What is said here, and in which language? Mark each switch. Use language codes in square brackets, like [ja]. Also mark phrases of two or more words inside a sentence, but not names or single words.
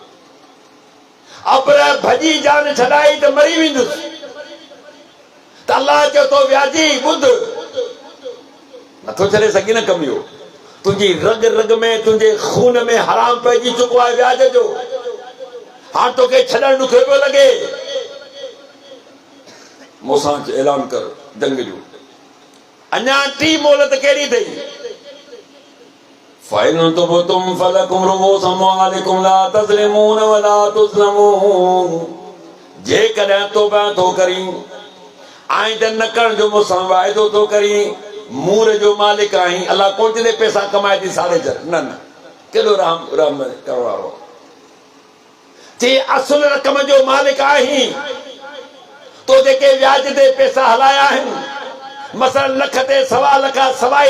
[sd] अबरा भॼी जान छॾाई त मरी वेंदुसि त अलाह चयो तो व्याजी ॿुध नथो छॾे सघी न कमु इहो तुंहिंजी रग रग में तुंहिंजे खून में हराम पइजी चुको आहे व्याज जो हाणे तोखे छॾणु ॾुखियो पियो लॻे मूंसां ऐलान कर जंग जो अञा टी मोहलत कहिड़ी अथई [ar] فإن تبتم فلكم رؤوس أموالكم لا تظلمون ولا تظلمون [sd] जेकॾहिं तौबा थो करीं आइंदे न करण जो मूंसां वाइदो थो करीं मूर जो मालिक आहीं अलाह कोन चईंदे पैसा कमाए थी साड़े छॾ न न केॾो राम राम करण वारो चई असुल रक़म जो मालिक आहीं तो जेके व्याज ते पैसा हलाया आहिनि मसलन लख ते सवा लख सवाई